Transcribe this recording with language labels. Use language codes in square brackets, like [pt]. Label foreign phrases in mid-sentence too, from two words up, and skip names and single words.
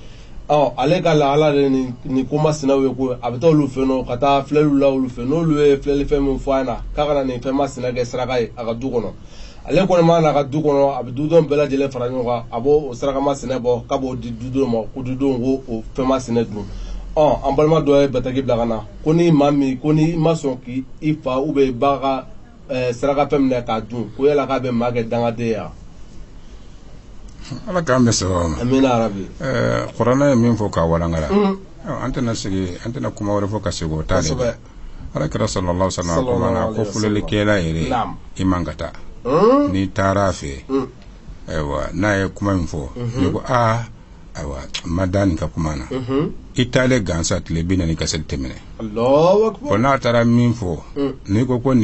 [bm] ale ka lahala de ni ko masinaw ye ko a bɛ taa olu fɛ nɔ ka taa filɛliw la olu fɛ n'olu ye filɛlifɛn min fɔ a ɲɛna k'a kana nin fɛn masina kɛ saraka ye a ka du kɔnɔ ale kɔni ma n'a ka du kɔnɔ a bɛ dudenw bɛɛ lajɛlen fara ɲɔgɔn kan a b'o saraka masinɛ bɔ k'a b'o di dudenw ma ko dudenw ko o fɛn masinɛ dun an balima dɔ ye bataki bila ka na ko ni maa min ko ni ma sɔn k'i fa [fr] ou bien [bm] i ba ka saraka fɛn minɛ k'a dun ko yala k'a bɛ maa kɛ dangaden ya ala k'an bɛ sababu ma [ar] آمين ربي [bm] kuranɛ ye min fɔ k'a walankala an tɛna kuma wɛrɛ fɔ ka segin o ta de kan ala kira [ar] صلى الله عليه وسلم [bm] kuma na ko filɛlikɛla yɛrɛ i man ka taa n'i taara a fɛ ayiwa n'a ye kuma min fɔ ne ko ayiwa ma da nin ka kuma na i taalen gansa tile 40 ka seli tɛmɛnɛ n'a taara min fɔ n'i ko nin